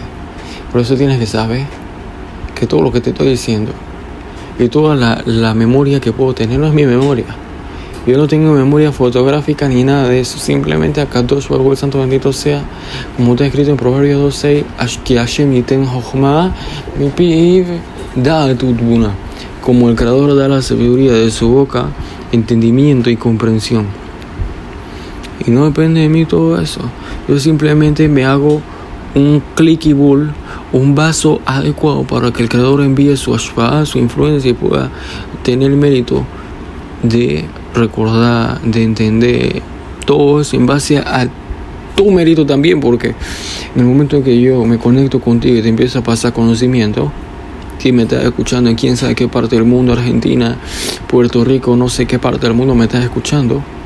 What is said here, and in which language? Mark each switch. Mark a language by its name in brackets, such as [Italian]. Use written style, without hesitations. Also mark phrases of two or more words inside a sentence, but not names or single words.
[Spanish] Por eso tienes que saber que todo lo que te estoy diciendo y toda la memoria que puedo tener no es mi memoria. Yo no tengo memoria fotográfica ni nada de eso. Simplemente acá todo eso, el santo bendito sea, como está escrito en Proverbios 2:6, que [Hebrew] ה' יתן חכמה מפיו דעת ותבונה. [Spanish] Como el Creador da la sabiduría de su boca, entendimiento y comprensión. Y no depende de mí todo eso. Yo simplemente me hago un clicky bull, un vaso adecuado para que el Creador envíe su ashpah, su influencia, y pueda tener mérito de recordar, de entender todo eso en base a tu mérito también, porque en el momento en que yo me conecto contigo y te empiezo a pasar conocimiento, si me estás escuchando en quién sabe qué parte del mundo, Argentina, Puerto Rico, no sé qué parte del mundo me estás escuchando,